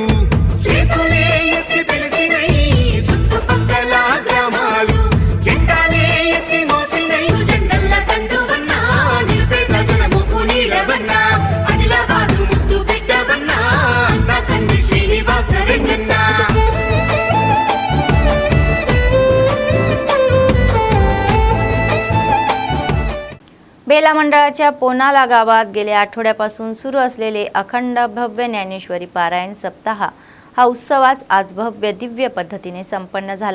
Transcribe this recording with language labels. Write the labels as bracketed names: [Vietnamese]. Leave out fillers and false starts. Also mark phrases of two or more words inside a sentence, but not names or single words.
[Telugu] చేతులే ఎత్తి పిలిచినై చుట్టుపక్కల గ్రామాలు, జెండాలే ఎత్తి మోసినై, జెండల్ల దండువన్నా, నిరుపేద జనముకు నీడవన్నా, ఆదిలాబాదు ముద్దు బిడ్డవన్నా, అన్న కంది శ్రీనివాస రెడ్డన్నా. [Marathi] बेला मंडळाच्या पोनाला गावात गेल्या आठवड्यापासून सुरू असलेले अखंड भव्य ज्ञानेश्वरी पारायण सप्ताह हा उत्सवाच आज भव्य दिव्य पद्धतीने संपन्न झाला.